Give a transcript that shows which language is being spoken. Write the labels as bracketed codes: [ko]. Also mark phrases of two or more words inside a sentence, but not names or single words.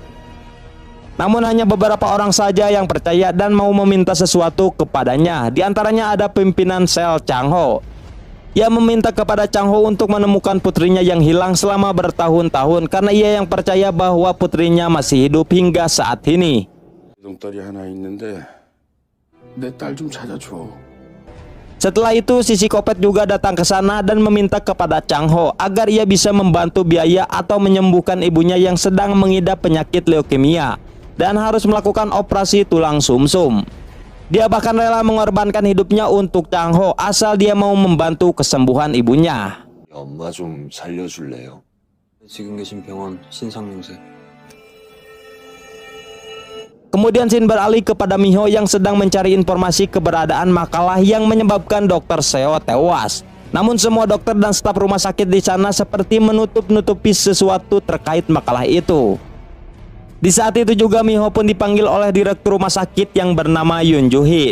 [id] Namun hanya beberapa orang saja yang percaya dan mau meminta sesuatu kepadanya. Di antaranya ada pimpinan sel Chang Ho. Ia meminta kepada Chang Ho untuk menemukan putrinya yang hilang selama bertahun-tahun karena ia yang percaya bahwa putrinya masih hidup hingga saat ini. [ko] 동딸이 하나 있는데 내 딸 좀 찾아줘. [id] Setelah itu si psikopat juga datang ke sana dan meminta kepada Chang Ho agar ia bisa membantu biaya atau menyembuhkan ibunya yang sedang mengidap penyakit leukemia dan harus melakukan operasi tulang sumsum. Dia bahkan rela mengorbankan hidupnya untuk Chang Ho asal dia mau membantu kesembuhan ibunya. [ko] 엄마 좀 살려줄래요? 지금 계신 병원 신상용세. [id] Kemudian Shin beralih kepada Miho yang sedang mencari informasi keberadaan makalah yang menyebabkan Dr. Seo tewas. Namun semua dokter dan staf rumah sakit di sana seperti menutup-nutupi sesuatu terkait makalah itu. Di saat itu juga Miho pun dipanggil oleh direktur rumah sakit yang bernama Yoon Joo Hee.